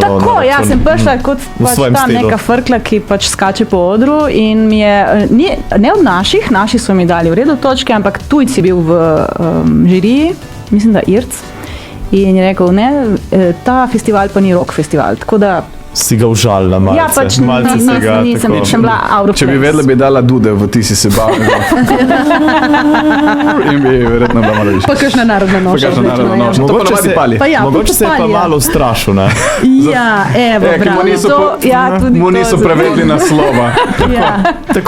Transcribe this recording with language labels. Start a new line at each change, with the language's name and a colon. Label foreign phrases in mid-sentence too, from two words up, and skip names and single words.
Slovenian: Tako, ja, sem prišla kot pač ta neka frkla, ki pač skače po odru in mi je, ne od naši so mi dali v redu točke, ampak tujci bil v žiriji, mislim da Irc, in je rekel, ne, ta festival pa ni rock festival, tako da si ga užalila malce. Ja, pač nisem bila
English: out of place.
Slovenian: Če bi vedela, bi dala Dude v Ti si se bavila. In bi verjetno bila malo više. Pa kakšna narodna noša. Mogoče se je pa malo ustrašil, ne? Ja, evo, bravo. Mu niso prevedli naslova. Tako.